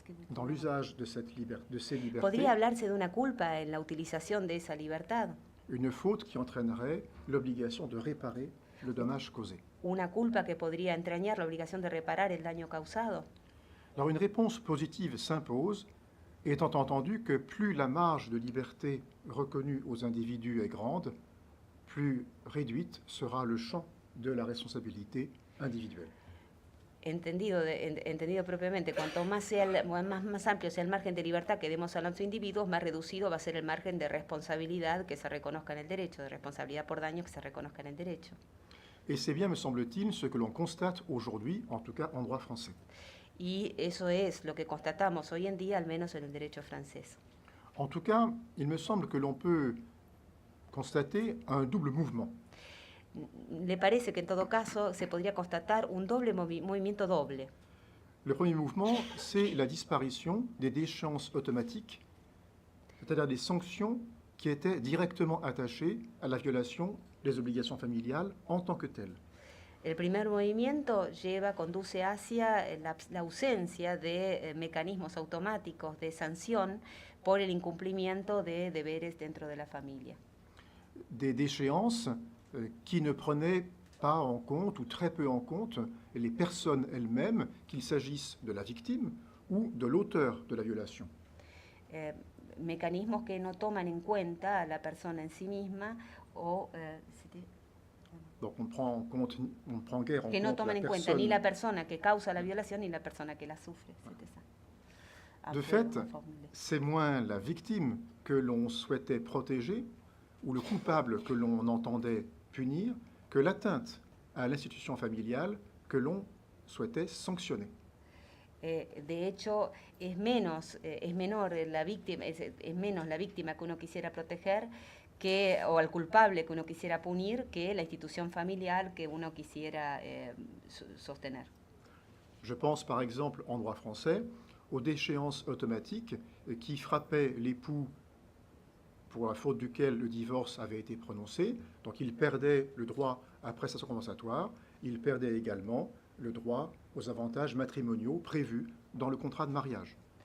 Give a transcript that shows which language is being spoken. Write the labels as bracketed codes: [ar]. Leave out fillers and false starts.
[fr] Dans l'usage de ces libertés, [es] podría hablarse de una culpa en la utilización de esa libertad, [fr] une faute qui entraînerait l'obligation de réparer le dommage causé. [es] una culpa que podría entrañar la obligación de reparar el daño causado. [fr] Alors une réponse positive s'impose, étant entendu que plus la marge de liberté reconnue aux individus est grande, plus réduite sera le champ de la responsabilité individuelle. [es] Entendido propiamente, cuanto más amplio sea el margen de libertad que demos a los individuos, más reducido va a ser el margen de responsabilidad que se reconozca en el derecho, de responsabilidad por daño que se reconozca en el derecho. [fr] Et c'est bien, me semble-t-il, ce que l'on constate aujourd'hui, en tout cas en droit français. [es] Y eso es lo que constatamos hoy en día, al menos en el derecho francés. [fr] En tout cas, il me semble que l'on peut constater un double mouvement. [es] Le parece que en todo caso se podría constatar un doble movimiento doble. [fr] Le premier mouvement, c'est la disparition des déchéances automatiques, c'est-à-dire des sanctions qui étaient directement attachées à la violation des obligations familiales en tant que telles. [es] El primer movimiento conduce hacia la ausencia de mecanismos automáticos de sanción por el incumplimiento de deberes dentro de la familia. [fr] Des déchéances qui ne prenaient pas en compte ou très peu en compte les personnes elles-mêmes, qu'il s'agisse de la victime ou de l'auteur de la violation. [es] Mecanismos que no toman en cuenta a la persona en sí misma o [fr] Donc on prend guère en [es] que no [fr] compte [es] toman [fr] la [es] en cuenta [fr] personne. [es] ni la persona que causa la violación ni la persona que la sufre. [fr] De fait, c'est moins la victime que l'on souhaitait protéger ou le coupable que l'on entendait punir que l'atteinte à l'institution familiale que l'on souhaitait sanctionner. [es] De hecho, es menos la víctima que uno quisiera proteger o al culpable que uno quisiera punir que la institución familiar que uno quisiera sostener. [fr] Je pense par exemple en droit français aux déchéances automatiques qui frappaient l'époux pour la faute duquel le divorce avait été prononcé. Donc il perdait le droit à prestation compensatoire, il perdait également le droit aux avantages matrimoniaux prévus dans le contrat de mariage.